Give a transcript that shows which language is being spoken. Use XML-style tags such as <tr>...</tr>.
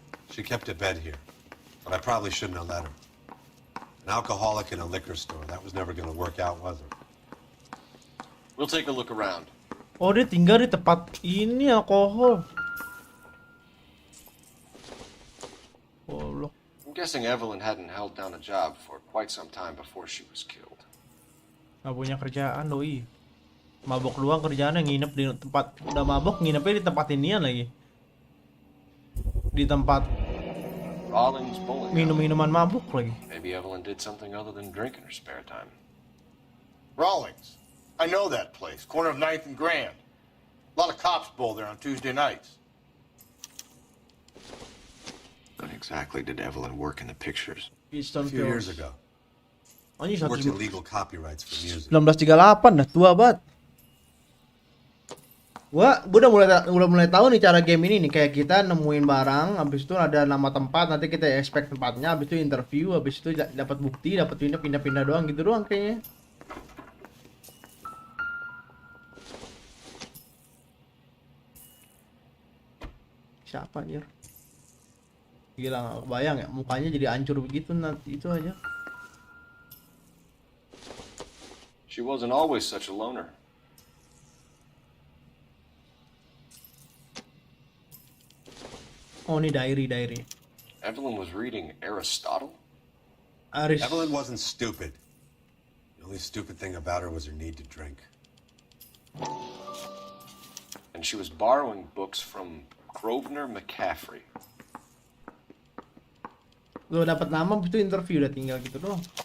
<en>She kept a bed here, but I probably shouldn't have let her. An alcoholic in a liquor store. That was never going to work out, was it? We'll take a look around.</en> <id>Oh, dia tinggal di tempat ini alkohol. Oh, loh.</id> <en>I'm guessing Evelyn hadn't held down a job for quite some time before she was killed.</en> <id>Nggak punya kerjaan doi. Mabok doang kerjaannya, nginep di tempat, udah mabok nginepnya di tempat inian lagi. Di tempat</id> <en>Rollins bowling.</en> <id>minum-minuman mabuk lagi.</id> <en>Maybe Evelyn did something other than drink in her spare time. Rawlings. I know that place. Corner of 9th and Grand. A lot of cops bowl there on Tuesday nights. When exactly did Evelyn work in the pictures? A few years ago.</en> <id>Oh, ini</id> <en>Worked in legal copyrights for music.</en> <id>1938 dah, tua banget. Gua udah mulai tahu nih cara game ini nih, kayak kita nemuin barang, habis itu ada nama tempat, nanti kita expect tempatnya, habis itu interview, habis itu dapat bukti, dapat pindah-pindah doang gitu doang kayaknya. Siapa anjir? Gila, nggak kebayang ya, mukanya jadi hancur begitu nanti itu aja.</id> <en>She wasn't always such a loner.</en> <id>Oh, ini diary.</id> <en>Evelyn was reading Aristotle? Evelyn wasn't stupid. The only stupid thing about her was her need to drink. And she was borrowing books from Grosvenor McCaffrey.</en> <id>Lo dapat nama, habis itu interview, udah tinggal gitu doang.</id>